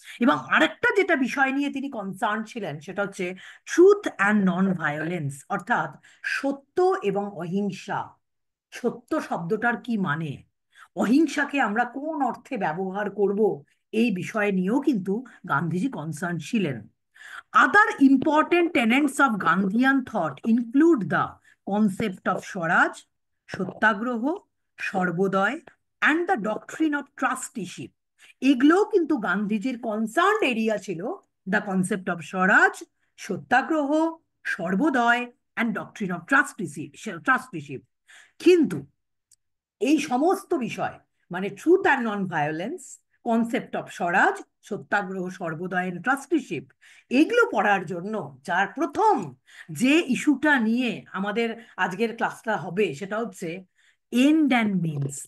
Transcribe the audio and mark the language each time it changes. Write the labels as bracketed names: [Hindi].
[Bangla] এবং আরেকটা যেটা বিষয় নিয়ে তিনি কনসার্ন ছিলেন সেটা হচ্ছে ট্রুথ অ্যান্ড নন ভায়োলেন্স, অর্থাৎ সত্য এবং অহিংসা। সত্য শব্দটার কি মানে, অহিংসাকে আমরা কোন অর্থে ব্যবহার করব, এই বিষয় নিয়েও কিন্তু গান্ধীজি কনসার্ন ছিলেন। [English] Other important tenets of Gandhian thought include the concept of Swaraj, satyagraha, Sarvodaya, and the doctrine of trusteeship. [Bangla] এগুলোও কিন্তু গান্ধীজির কনসার্ন এরিয়া ছিল। [English] The concept of Swaraj, satyagraha, Sarvodaya, and doctrine of trusteeship. [Bangla] কিন্তু এই সমস্ত বিষয়, মানে truth and non violence, concept of Swaraj, satyagraha, Sarvodaya, trusteeship, এগুলো পড়ার জন্য যার প্রথম যে ইস্যুটা নিয়ে আমাদের আজকের ক্লাসটা হবে সেটা হচ্ছে এন্ড অ্যান্ড মিনস।